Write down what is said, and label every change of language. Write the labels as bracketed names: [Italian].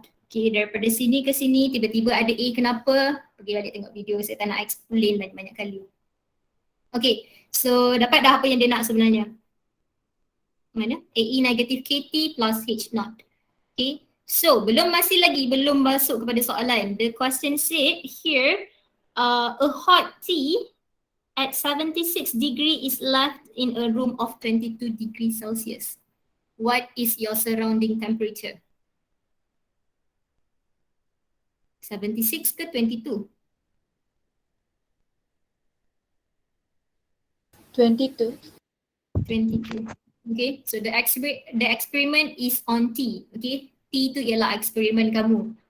[Malay] Okay, daripada sini ke sini tiba-tiba ada A, kenapa? Pergi balik tengok video, saya tak nak explain banyak-banyak kali. Okay, so dapat dah apa yang dia nak sebenarnya? [English] Mana? AE negative KT plus H0. [Malay] Okay, so belum masuk kepada soalan. [English] The question said here, a hot tea at 76 degree is left in a room of 22 degrees Celsius. What is your surrounding temperature? [Malay] 76 ke 22? 22. 22. [English] Okay, so the experiment is on T. [Malay] Okay, T tu ialah eksperimen kamu.